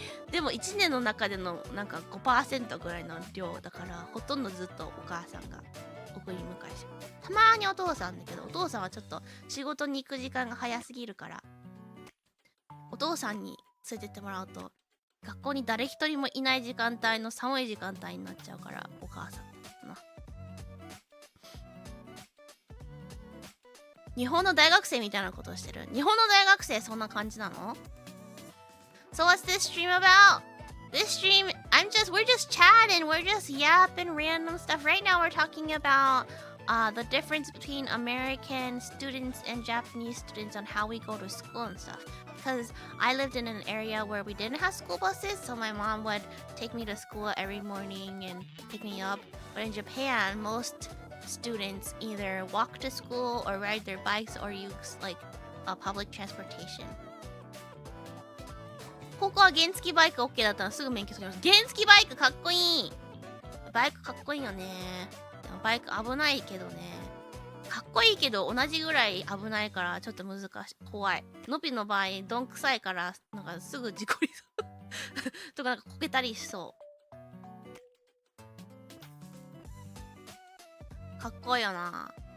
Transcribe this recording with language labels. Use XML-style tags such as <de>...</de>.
<ja>でも1年の中でのなんか 5% ぐらいの量だから、ほとんどずっとお母さんが送り迎えして、たまにお父さんだけど、お父さんはちょっと仕事に行く時間が早すぎるからお父さんに連れてってもらうと学校に誰一人もいない時間帯の寒い時間帯になっちゃうから、お母さんだな。日本の大学生みたいなことをしてる。日本の大学生そんな感じなの？</ja> <en>So what's this stream about? This stream, we're just chatting, we're just yapping random stuff. Right now we're talking about the difference between American students and Japanese students on how we go to school and stuff. Because I lived in an area where we didn't have school buses, so my mom would take me to school every morning and pick me up. But in Japan, most students either walk to school or ride their bikes or use public transportation.</en> <ja>高校は原付バイク OK だったらすぐ免許取ります。原付バイクかっこいい。バイクかっこいいよね。でもバイク危ないけどね。かっこいいけど同じぐらい危ないからちょっと難しい。怖い。のびの場合どんくさいからなんかすぐ事故りそうとかなんかこけたりしそう。かっこいいよな。</ja>